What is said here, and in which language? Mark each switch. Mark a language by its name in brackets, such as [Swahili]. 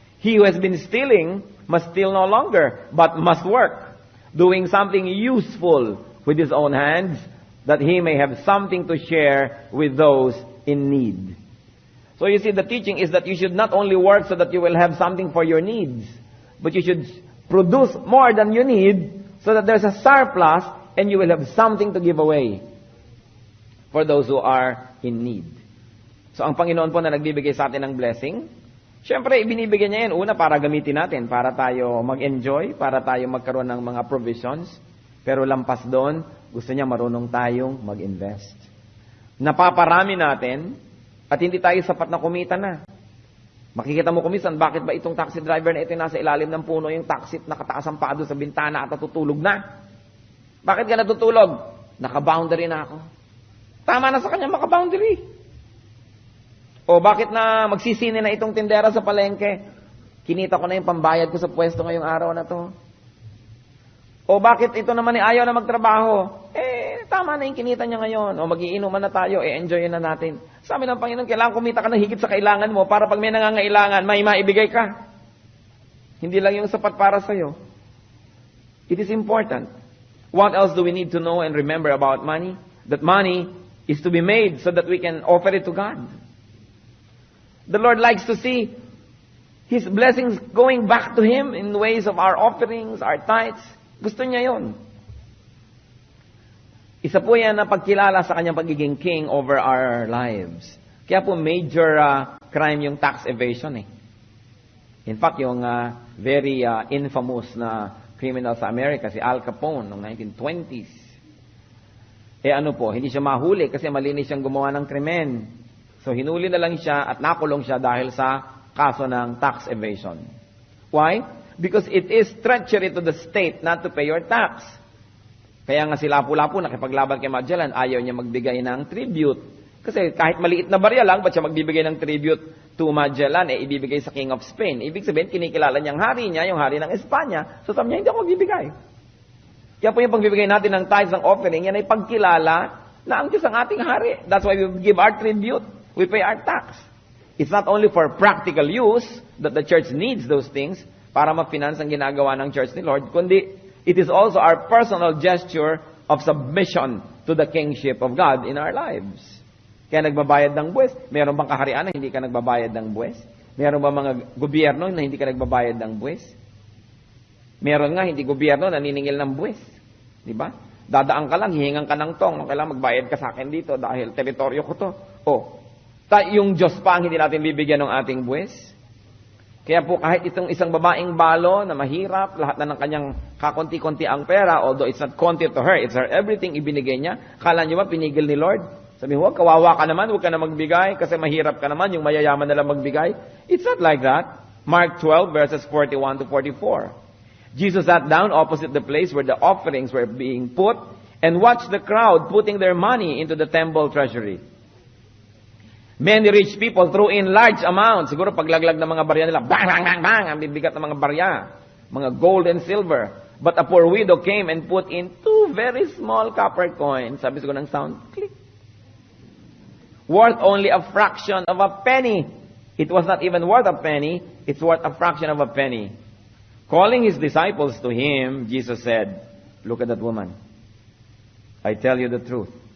[English] He who has been stealing must steal no longer, but must work, doing something useful with his own hands, that he may have something to share with those in need. So you see, the teaching is that you should not only work so that you will have something for your needs, but you should produce more than you need so that there's a surplus and you will have something to give away for those who are in need. [Filipino] So ang Panginoon po na nagbibigay sa atin ng blessing, syempre ibinibigay niya yan una para gamitin natin, para tayo mag-enjoy, para tayo magkaroon ng mga provisions. Pero lampas doon, gusto niya marunong tayong mag-invest. Napaparami natin, at hindi tayo sapat na kumita na. Makikita mo kumisan, bakit ba itong taxi driver na ito nasa ilalim ng puno, yung taxi nakataas ang paa doon sa bintana at natutulog na? Bakit ka natutulog? Naka-boundary na ako. Tama na sa kanya maka-boundary. O bakit na magsisini na itong tindera sa palengke? Kinita ko na yung pambayad ko sa pwesto ngayong araw na to. O bakit ito naman ayaw na magtrabaho? Tama na yung kinita niya ngayon. O magiinuman na tayo, enjoy na natin. Sabi ng Panginoon, kailangan kumita ka ng higit sa kailangan mo para pag may nangangailangan, may maibigay ka. Hindi lang yung sapat para sa'yo. [English] It is important. What else do we need to know and remember about money? That money is to be made so that we can offer it to God. The Lord likes to see His blessings going back to Him in ways of our offerings, our tithes. [Filipino] Gusto niya yon. Isa po yan na pagkilala sa kanyang pagiging [English] king over our lives. [Filipino] Kaya po major crime yung tax evasion eh. In fact, yung very infamous na criminal sa Amerika, si Al Capone, noong 1920s. Ano po, hindi siya mahuli kasi malinis siyang gumawa ng krimen. So hinuli na lang siya at nakulong siya dahil sa kaso ng tax evasion. [English] Why? Because it is treachery to the state not to pay your tax. [Filipino] Kaya nga si Lapu-Lapu nakipaglaban kay Magellan, ayaw niya magbigay ng tribute. Kasi kahit maliit na barya lang, ba't siya magbibigay ng tribute to Magellan? Ibibigay sa King of Spain. Ibig sabihin, kinikilala niyang hari niya, yung hari ng Espanya. So sabi niya, hindi ako magbibigay. Kaya po yung pagbibigay natin ng tithes, ng offering, yan ay pagkilala na ang Diyos ang ating hari. [English] That's why we give our tribute. We pay our tax. It's not only for practical use that the church needs those things [Filipino] para ma-finance ang ginagawa ng church ni Lord, [English] kundi it is also our personal gesture of submission to the kingship of God in our lives. [Filipino] Kaya nagbabayad ng buwis. Meron bang kaharian na hindi ka nagbabayad ng buwis? Meron ba mga gobyerno na hindi ka nagbabayad ng buwis? Meron nga hindi gobyerno na naniningil ng buwis. Di ba? Dadaan ka lang, hihingan ka ng tong. Kailangan magbayad ka sa akin dito dahil teritoryo ko to. Yung Diyos pa ang hindi natin bibigyan ng ating buwis. Kaya po kahit itong isang babaeng balo na mahirap, lahat na ng kanyang kakonti-konti ang pera, [English] although it's not konti to her, it's her everything [Filipino] ibinigay niya. Kala niyo ba pinigil ni Lord? Sabi mo, kawawa ka naman, huwag ka na magbigay kasi mahirap ka naman, yung mayayaman na lang magbigay. [English] It's not like that. Mark 12 verses 41 to 44. Jesus sat down opposite the place where the offerings were being put and watched the crowd putting their money into the temple treasury. Many rich people threw in large amounts. [Filipino] Siguro paglaglag ng mga barya nila, bang, bang, bang, bang, ang bibigat ng mga barya. [English] Mga gold and silver. But a poor widow came and put in 2 very small copper coins. Sabi siguro ng sound, click. Worth only a fraction of a penny. It was not even worth a penny. It's worth a fraction of a penny. Calling his disciples to him, Jesus said, look at that woman. I tell you the truth.